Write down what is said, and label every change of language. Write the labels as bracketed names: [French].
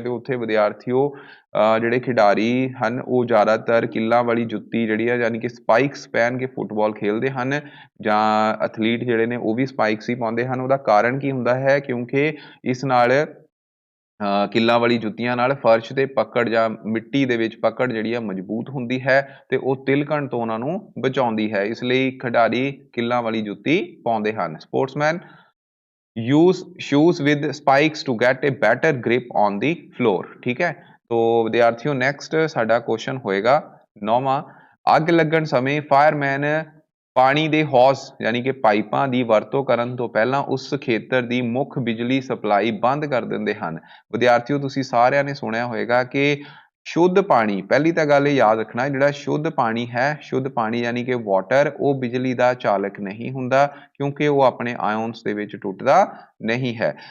[Punjabi] ਤੇ ਉੱਥੇ ਵਿਦਿਆਰਥੀਓ ਜਿਹੜੇ ਖਿਡਾਰੀ ਹਨ ਉਹ ਜ਼ਿਆਦਾਤਰ ਕਿੱਲਾਂ ਵਾਲੀ ਜੁੱਤੀ ਜਿਹੜੀ ਹੈ ਯਾਨੀ ਕਿ ਸਪਾਈਕਸ ਪਹਿਨ ਕੇ ਫੁੱਟਬਾਲ ਖੇਲਦੇ ਹਨ, ਜਾਂ ਐਥਲੀਟ ਜਿਹੜੇ ਨੇ ਉਹ ਵੀ ਸਪਾਈਕਸ ਹੀ ਪਾਉਂਦੇ ਹਨ। ਉਹਦਾ ਕਾਰਨ ਕੀ ਹੁੰਦਾ ਹੈ, ਕਿਉਂਕਿ ਇਸ ਨਾਲ ਕਿੱਲਾਂ ਵਾਲੀ ਜੁੱਤੀਆਂ ਨਾਲ ਫਰਸ਼ ਤੇ ਪਕੜ ਜਾਂ ਮਿੱਟੀ ਦੇ ਵਿੱਚ ਪਕੜ ਜਿਹੜੀ ਆ ਮਜ਼ਬੂਤ ਹੁੰਦੀ ਹੈ ਤੇ ਉਹ ਤਿਲਕਣ ਤੋਂ ਉਹਨਾਂ ਨੂੰ ਬਚਾਉਂਦੀ ਹੈ। ਇਸ ਲਈ ਖਿਡਾਰੀ ਕਿੱਲਾਂ ਵਾਲੀ ਜੁੱਤੀ ਪਾਉਂਦੇ ਹਨ। [English] Sportsman use shoes with spikes to get a better grip on the floor। [Punjabi] ਠੀਕ ਹੈ, ਤੋ ਵਿਦਿਆਰਥੀਓ ਨੈਕਸਟ ਸਾਡਾ ਕੁਐਸਚਨ ਹੋਏਗਾ 9ਵਾਂ। ਅੱਗ ਲੱਗਣ ਸਮੇਂ ਫਾਇਰਮੈਨ ਪਾਣੀ ਦੇ ਹੌਜ਼ ਯਾਨੀ ਕਿ ਪਾਈਪਾਂ ਦੀ ਵਰਤੋਂ ਕਰਨ ਤੋਂ ਪਹਿਲਾਂ ਉਸ ਖੇਤਰ ਦੀ ਮੁੱਖ ਬਿਜਲੀ ਸਪਲਾਈ ਬੰਦ ਕਰ ਦਿੰਦੇ ਹਨ। ਵਿਦਿਆਰਥੀਓ ਤੁਸੀਂ ਸਾਰਿਆਂ ਨੇ ਸੁਣਿਆ ਹੋਏਗਾ ਕਿ ਸ਼ੁੱਧ ਪਾਣੀ, ਪਹਿਲੀ ਤਾਂ ਗੱਲ ਇਹ ਯਾਦ ਰੱਖਣਾ, ਜਿਹੜਾ ਸ਼ੁੱਧ ਪਾਣੀ ਹੈ, ਸ਼ੁੱਧ ਪਾਣੀ ਯਾਨੀ ਕਿ ਵਾਟਰ, ਉਹ ਬਿਜਲੀ ਦਾ ਚਾਲਕ ਨਹੀਂ ਹੁੰਦਾ, ਕਿਉਂਕਿ ਉਹ ਆਪਣੇ ਆਇਨਸ ਦੇ ਵਿੱਚ ਟੁੱਟਦਾ ਨਹੀਂ ਹੈ।